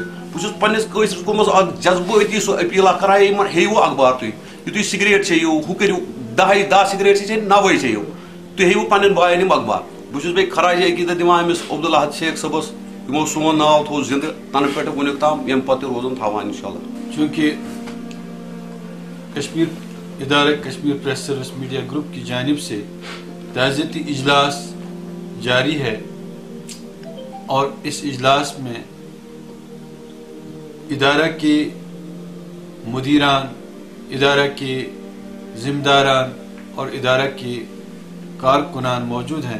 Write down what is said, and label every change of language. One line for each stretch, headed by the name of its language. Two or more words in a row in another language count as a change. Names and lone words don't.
Kashmiri: بہٕ چھُس پننِس کٲشرِس قومس اکھ جذبٲتی سُہ اپیل اکھ کران, یِمن ہیٚیِو اخبار تُہۍ, یہِ تُہۍ سگریٹ چیٚیِو ہُہ کٔرِو 10 سگریٹ چھِ چیٚنۍ 9 چیٚیِو, تُہۍ ہیٚیِو پننٮ۪ن بایَن یِم اخبار. بہٕ چھُس بیٚیہِ خراج عقیٖدت دِوان أمِس عبداللہ شیخ صٲبس, یِمو سون ناو تھوٚو زِندٕ تنہٕ پٮ۪ٹھٕ وُنیُک تام, ییٚمہِ پتہٕ تہِ روزن تھاوان انشاءاللہ.
Urdu: چونکہ ادارہ کشمیر پریس سروس میڈیا گروپ کی جانب سے تعزیتی اجلاس جاری ہے, اور اس اجلاس میں ادارہ کے مدیران, ادارہ کے ذمہ داران اور ادارہ کے کارکنان موجود ہیں.